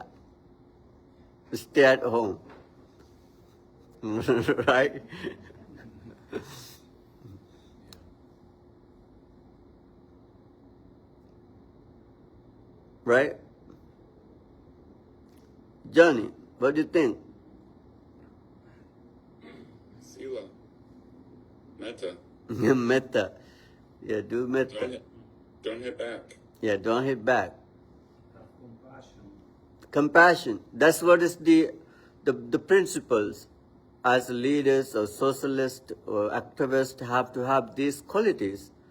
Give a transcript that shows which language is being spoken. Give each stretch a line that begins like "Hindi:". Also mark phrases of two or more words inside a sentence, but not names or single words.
English: Stay at home. Right? Right? Johnny, what do you think?
Pali: Sila. Metta.
English: Metta. Yeah, do metta. Don't hit back. Yeah, don't hit back. Compassion. Compassion. That's what is the principles. As leaders or socialists or activists have to have these qualities.